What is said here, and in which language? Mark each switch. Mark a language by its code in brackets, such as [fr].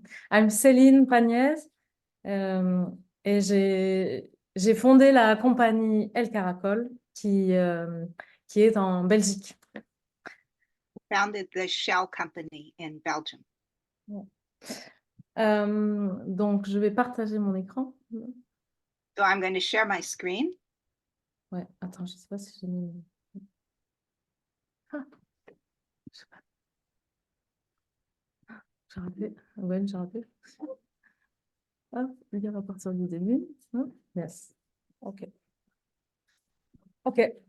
[en] I'm [fr] Céline Pagnès et j'ai fondé la compagnie El Caracol qui est en Belgique. [en] Founded the Shell Company in Belgium. [fr] Donc, je vais partager mon écran. [en] So I'm going to share my screen. [fr] Ouais, attends, je sais pas si j'ai mis... Ah, je sais pas. J'ai raté. Ouais, j'ai raté. Hop, lire à partir du début. [en] Yes. OK. OK.